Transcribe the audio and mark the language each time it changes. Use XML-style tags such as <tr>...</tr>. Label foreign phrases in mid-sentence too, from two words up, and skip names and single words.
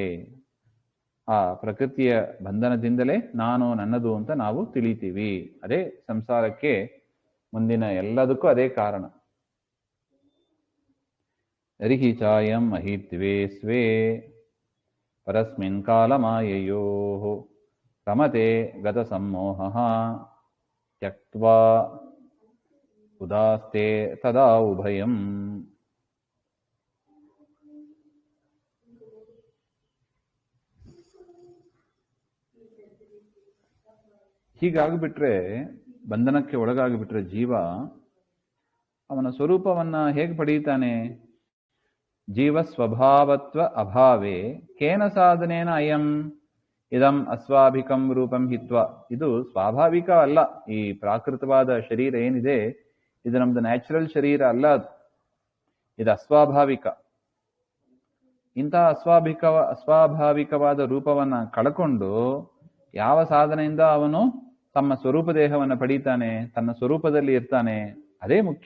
<kn>ಆ ಪ್ರಕೃತಿಯ ಬಂಧನದಿಂದಲೇ ನಾನು ನನ್ನದು ಅಂತ ನಾವು ತಿಳಿತೀವಿ. ಅದೇ ಸಂಸಾರಕ್ಕೆ ಮುಂದಿನ ಎಲ್ಲದಕ್ಕೂ ಅದೇ ಕಾರಣ.</kn> <sa>ರಿಹಿ ಚಾಯಂ ಮಹಿತ್ವೇ ಸ್ವೇ ಪರಸ್ಮಿನ್ ಕಾಲಮಾಯಯೋ ರಮತೆ ಗತ ಸಮ್ಮೋಹ ತ್ಯಕ್ತ್ವಾ ಉದಾಸ್ತೆ ತದಾ ಉಭಯಂ.</sa> <kn>ಹೀಗಾಗ್ಬಿಟ್ರೆ, ಬಂಧನಕ್ಕೆ ಒಳಗಾಗಿಬಿಟ್ರೆ ಜೀವ ಅವನ ಸ್ವರೂಪವನ್ನ ಹೇಗೆ ಪಡೆಯುತ್ತಾನೆ?</kn> <sa>ಜೀವ ಸ್ವಭಾವತ್ವ ಅಭಾವೇ ಕೇನ ಸಾಧನೇನ ಅಯಂ ಇದಂ ಅಸ್ವಾಭಿಕಂ ರೂಪಂ ಹಿತ್ವ.</sa> <kn>ಇದು ಸ್ವಾಭಾವಿಕ ಅಲ್ಲ. ಈ ಪ್ರಾಕೃತವಾದ ಶರೀರ ಏನಿದೆ ಇದು ನಮ್ದು ನ್ಯಾಚುರಲ್ ಶರೀರ ಅಲ್ಲ, ಇದು ಅಸ್ವಾಭಾವಿಕ. ಇಂತಹ ಅಸ್ವಾಭಾವಿಕವಾದ ರೂಪವನ್ನ ಕಳ್ಕೊಂಡು ಯಾವ ಸಾಧನೆಯಿಂದ ಅವನು ತಮ್ಮ ಸ್ವರೂಪ ದೇಹವನ್ನು ಪಡೀತಾನೆ, ತನ್ನ ಸ್ವರೂಪದಲ್ಲಿ ಇರ್ತಾನೆ, ಅದೇ ಮುಖ್ಯ.</kn>